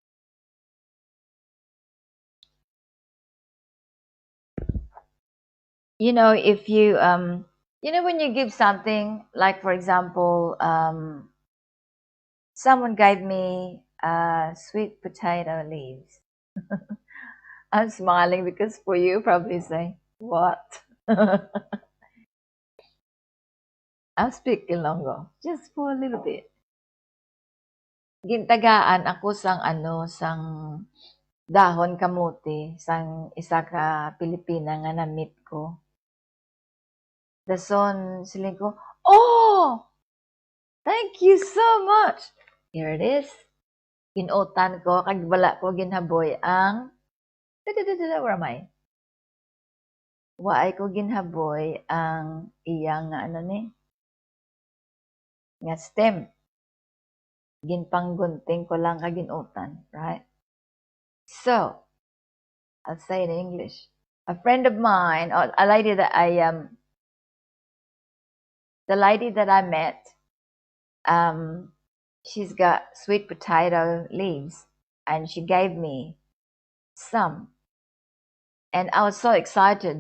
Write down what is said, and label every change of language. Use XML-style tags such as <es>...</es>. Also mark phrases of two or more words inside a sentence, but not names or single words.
<en>If when you give something, like for example, someone gave me sweet potato leaves. I'm smiling because for you probably say, what? I'll speak Ilonggo just for a little bit.</en> <hil>Gintagaan ako sang sang dahon kamote sang isa ka Pilipina nga na-meet ko. Dason siling ko,</hil> <en>"Oh, thank you so much." Here it is.</en> <hil>Ginutan ko kag wala ko ginhaboy ang</hil> <en>where am I?</en> <hil>Waay ko ginhaboy ang iyang nga ano ni nga stem. Ginpanggunting ko lang kag ginutan,</hil> <en>right? So, I'll say it in English. A friend of mine, or a lady that the lady that I met, she's got sweet potato leaves, and she gave me some, and I was so excited.</en>